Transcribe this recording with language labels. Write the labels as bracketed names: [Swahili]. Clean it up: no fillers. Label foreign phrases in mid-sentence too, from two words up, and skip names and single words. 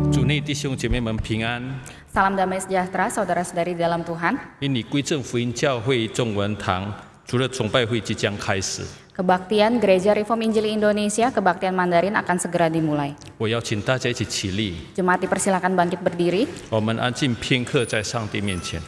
[Chinese] 主内弟兄姐妹们平安。 [Indonesian] Salam damai sejahtera saudara-saudari dalam Tuhan. [Chinese] 因你归正福音教会中文堂除了崇拜会即将开始， [Indonesian] Kebaktian Gereja Reform Injili Indonesia, kebaktian Mandarin akan segera dimulai. [Chinese] 我邀请大家一起起立， [Indonesian] Jemaat dipersilakan bangkit berdiri. [Chinese] 我们安静片刻在上帝面前。